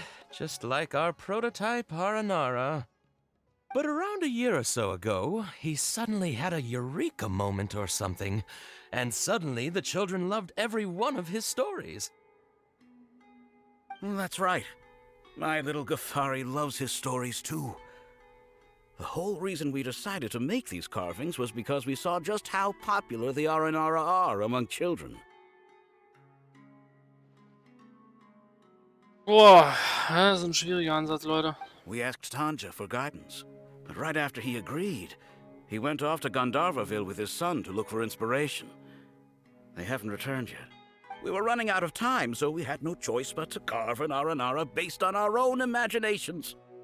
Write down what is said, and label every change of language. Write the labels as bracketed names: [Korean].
[English] Just like our prototype Aranara. But around a year or so ago, he suddenly had a eureka moment or something, and suddenly the children loved every one of his stories. That's right. My little Ghaffari loves his stories too. The whole reason we decided to make these carvings was because we saw just how popular the Aranara are among children. [German] Boah, das ist ein schwieriger Ansatz, Leute. [English] We asked Tanja for guidance, but right after he agreed, he went off to Gandharvaville with his son to look for inspiration. They haven't returned yet. We were running out of time, so we had no choice but to carve an Aranara based on our own imaginations.